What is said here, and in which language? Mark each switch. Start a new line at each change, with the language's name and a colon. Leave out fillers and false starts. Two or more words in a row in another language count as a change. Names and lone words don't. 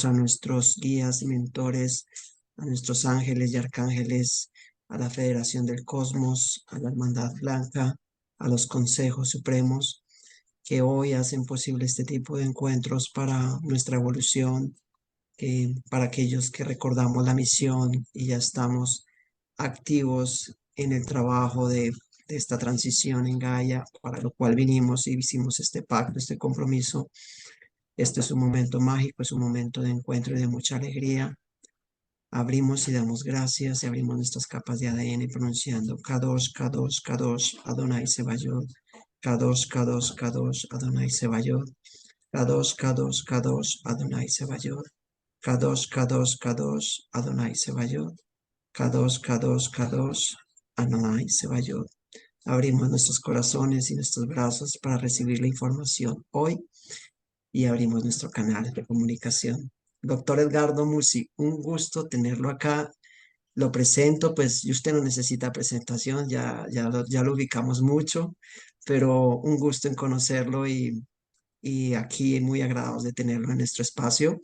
Spanish: a nuestros guías y mentores, a nuestros ángeles y arcángeles, a la Federación del Cosmos, a la Hermandad Blanca, a los consejos supremos que hoy hacen posible este tipo de encuentros para nuestra evolución, para aquellos que recordamos la misión y ya estamos activos en el trabajo de esta transición en Gaia, para lo cual vinimos y hicimos este pacto, este compromiso. Este es un momento mágico, es un momento de encuentro y de mucha alegría. Abrimos y damos gracias y abrimos nuestras capas de ADN pronunciando
Hebrew: קדוש, קדוש, קדוש, אדוני צבאות, קדוש, קדוש, קדוש, אדוני צבאות, קדוש, קדוש, קדוש, אדוני צבאות, קדוש, קדוש, קדוש, אדוני צבאות, קדוש, קדוש, קדוש, אדוני צבאות.
Spanish: Abrimos nuestros corazones y nuestros brazos para recibir la información hoy y abrimos nuestro canal de comunicación. Doctor Edgardo Musi, un gusto tenerlo acá. Lo presento, pues y usted no necesita presentación, ya lo ubicamos mucho, pero un gusto en conocerlo y aquí muy agradados de tenerlo en nuestro espacio.